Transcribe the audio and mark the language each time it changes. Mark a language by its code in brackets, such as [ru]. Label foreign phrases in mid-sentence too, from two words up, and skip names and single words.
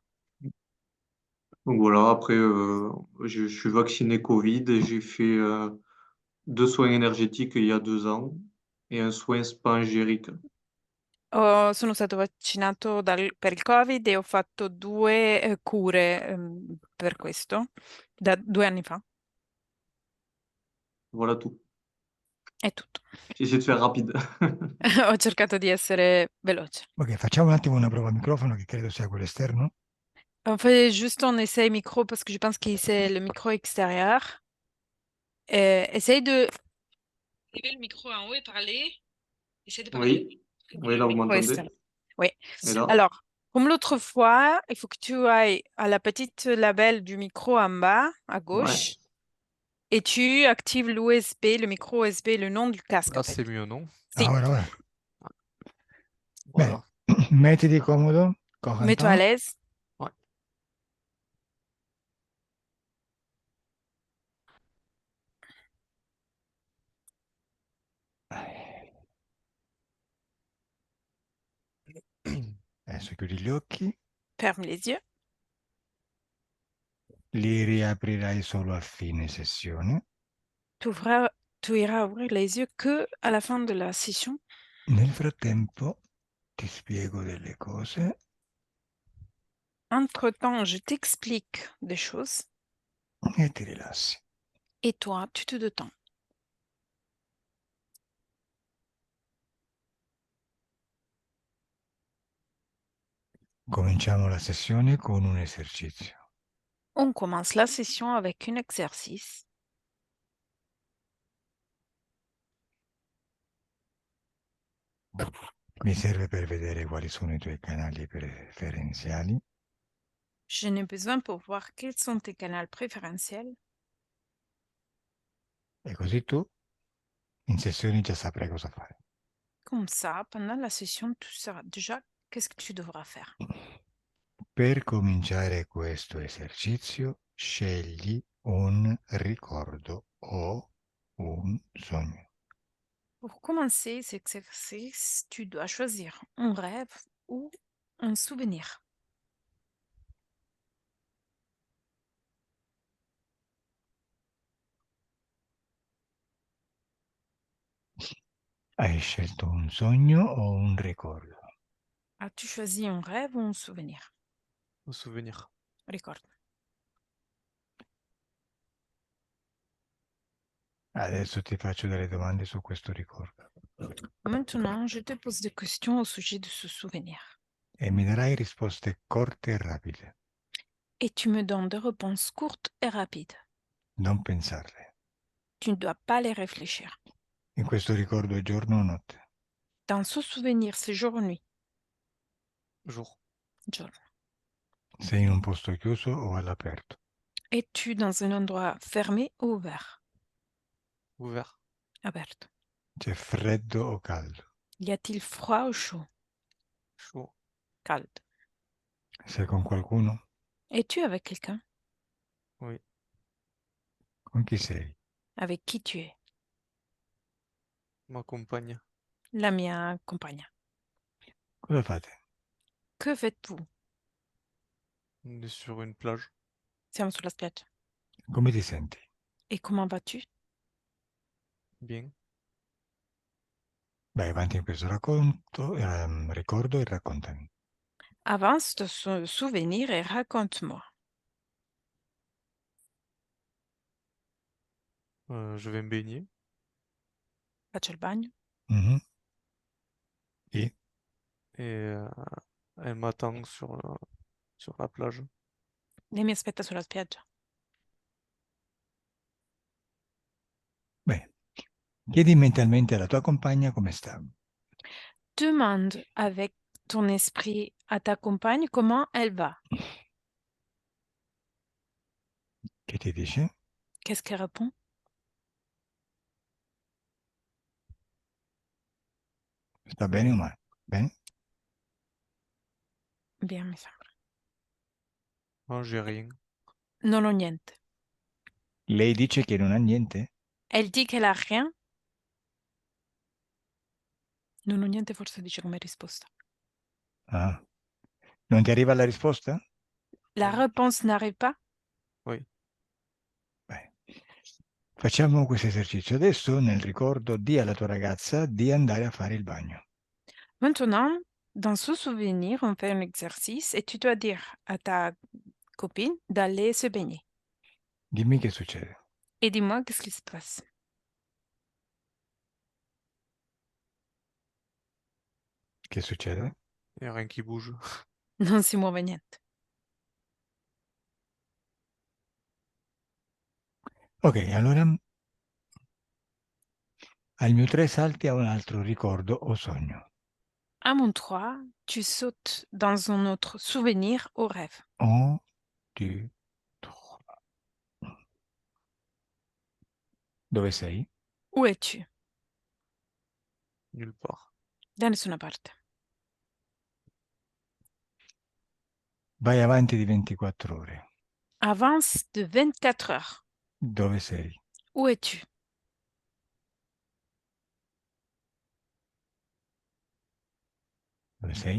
[fr] donc voilà, après, je suis vacciné Covid et j'ai fait 2 soins énergétiques il y a 2 ans et un soin spa-angérique. [it] Sono stato vaccinato per il Covid e ho fatto due cure per questo da 2 anni fa. [fr] Voilà tout. [it] È tutto. [fr] J'ai essayé de faire rapide. [it] Ho cercato di essere veloce. Ok, facciamo un attimo una prova a microfono che credo sia quello esterno. [fr] On fait juste un essai micro parce que je pense que c'est le micro extérieur. Essaye de lever le micro en haut et parler. Essaye de parler Oui, oui, le là vous micro externe. m'entendez. Oui. Et là, Alors, comme l'autre fois, il faut que tu ailles à la petite label du micro en bas, à ouais. gauche, et tu actives l'USB, le micro USB, le nom du casque en Là, fait. c'est mieux, non? [it] Si, Ora. Bene, [fr] Voilà. [it] mettiti comodo, [fr] mets-toi à Corentin. l'aise. Ouais. [it] Adesso chiudi gli occhi, [fr] Ferme les yeux. [it] li riaprirai solo a fine sessione. [fr] Tu iras ouvrir les yeux que à la fin de la session. [it] Nel frattempo ti spiego delle cose [fr] Entre-temps, je t'explique des choses [it] e ti rilassi. [fr] et toi, tu te détends. [it] Cominciamo la sessione con un esercizio. [fr] On commence la session avec un exercice. [it] Mi serve per vedere quali sono i tuoi canali preferenziali [fr] Je n'ai besoin pour voir quels sont tes canaux préférentiels. [it] e così tu in sessione già saprai cosa fare. [fr] Comme ça, pendant la session, tu sauras déjà qu'est-ce que tu devras faire. [it] Per cominciare questo esercizio, scegli un ricordo o un sogno. [fr] Pour commencer cet exercice, tu dois choisir un rêve ou un souvenir. [it] Hai scelto un sogno o un ricordo? [fr] As-tu choisi un rêve ou un souvenir? Un souvenir. [it] Ricordo. Adesso ti faccio delle domande su questo ricordo [fr] Maintenant, je te pose des questions au sujet de ce souvenir. [it] e mi darai risposte corte e rapide. [fr] Et tu me donnes des réponses courtes et rapides. [it] Non pensarle. [fr] Tu ne dois pas les réfléchir. [it] In questo ricordo è giorno o notte? [fr] Dans ce souvenir, c'est jour ou nuit? Jour. Jour. [it] Sei in un posto chiuso o all'aperto? [fr] Es-tu dans un endroit fermé ou ouvert? Ouvert. [it] Aperto. C'è freddo o caldo? [fr] Y a-t-il froid ou chaud? Chaud. [it] Calde. Sei con qualcuno? [fr] Es-tu avec quelqu'un? Oui. [it] Con chi sei? [fr] Avec qui tu es? Ma compagne. [it] La mia compagna. Cosa fate? [fr] Que faites-vous? On est sur une plage. [it] Siamo sulla spiaggia. Come ti senti? [fr] Et comment vas-tu? Bien. [it] Vai avanti in questo ricordo e raccontami. [fr] Avance de ce souvenir et raconte-moi. Je vais me baigner. [it] Faccio il bagno. Mhm. E [fr] Et elle m'attend sur la plage. [it] Lei mi aspetta sulla spiaggia. beh, chiedi mentalmente alla tua compagna come sta. [fr] Demande avec ton esprit à ta compagne comment elle va. [it] Che ti dice? [fr] Qu'est-ce qu'elle répond? [it] Sta bene o male? Bene? Bien, mi sembra. [fr] Non, j'ai rien. [it] Non ho niente. Lei dice che non ha niente? [fr] Elle dit qu'elle a rien. [it] Non ho niente forse dice come risposta. Ah. Non ti arriva la risposta? [fr] La Oui. réponse n'arrive pas. Oui. [it] Beh. Facciamo questo esercizio. Adesso nel ricordo di alla tua ragazza di andare a fare il bagno. [fr] Maintenant, dans ce souvenir, on fait un exercice et tu dois dire à ta copine d'aller se baigner. [it] Dimmi che succede. [fr] Et dis-moi qu'est-ce qui se passe. [it] Che succede? [fr] Il n'y a rien qui bouge. [it] Non si muove niente. Ok, allora al mio 3 salti a un altro ricordo o sogno. [fr] À mon 3, tu sautes dans un autre souvenir au rêve. [it] 1, 2, 3. Dove sei? [fr] Où es-tu? Nulle part. [it] Da nessuna parte. Vai avanti di 24 ore. [fr] Avance de 24 heures. [it] Dove sei? [fr] Où es-tu? [it] Dove sei?